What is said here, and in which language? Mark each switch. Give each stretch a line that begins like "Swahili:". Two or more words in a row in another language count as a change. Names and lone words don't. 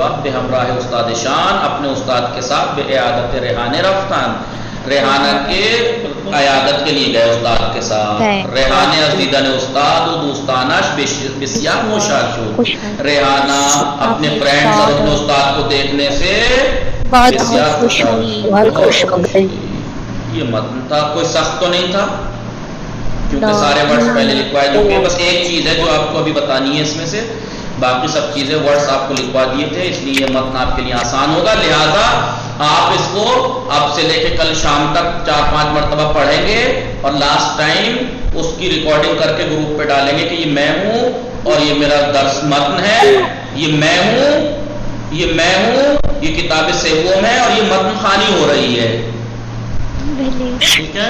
Persian: بعد بے ہمراہ استاد شان،
Urdu: اپنے استاد کے ساتھ
Persian: بے عیادت ریحانے رفتن،
Urdu: ریحانہ کے عیادت کے لیے گئے استاد کے ساتھ،
Persian: ریحانہ از دیدن استاد و دوستانش بسیار خوشحال شد،
Urdu: ریحانہ اپنے فرینڈز اور اپنے استاد کو دیکھنے سے
Persian: بسیار خوش
Urdu: ہو گئی، یہ متن تھا، کوئی سخت تو نہیں تھا، کیونکہ سارے ورڈز پہلے لکھوائے چکے، بس ایک چیز ہے جو آپ کو ابھی بتانی ہے اس میں سے، باقی سب چیزیں ورڈز آپ کو لکھوا دیے تھے، اس لیے یہ متن آپ کے لیے آسان ہوگا، لہٰذا آپ اس کو اب سے لے کے کل شام تک 4-5 مرتبہ پڑھیں گے، اور
English: last time
Urdu: اس کی ریکارڈنگ کر کے گروپ پہ ڈالیں گے کہ یہ میں ہوں اور یہ میرا درس متن ہے، یہ میں ہوں، یہ کتاب سیوم ہے، اور یہ متن خوانی ہو رہی ہے، ٹھیک ہے،